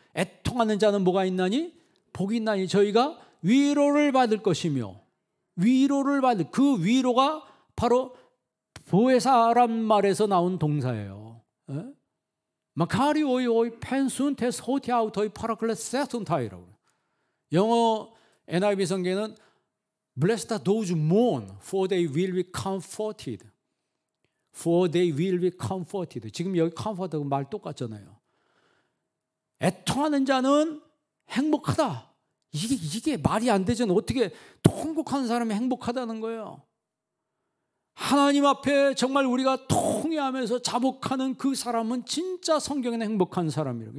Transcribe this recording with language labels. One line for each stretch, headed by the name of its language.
Korean: 애통하는 자는 뭐가 있나니? 복이 있나니 저희가 위로를 받을 것이며, 위로를 받을, 그 위로가 바로 보혜사란 말에서 나온 동사예요.
Greek: 마카리 오이 오이 펜순 테스 호티아우 토이 파라클레 세톤타이라고.
Korean: 영어 NIV 성경에는
English: Blessed are those who mourn, for they will be comforted. For they will be comforted.
Korean: 지금 여기 comfort하고 말 똑같잖아요. 애통하는 자는 행복하다. 이게 말이 안 되잖아요. 어떻게 통곡하는 사람이 행복하다는 거예요? 하나님 앞에 정말 우리가 통회하면서 자복하는 그 사람은 진짜 성경에는 행복한 사람이라고.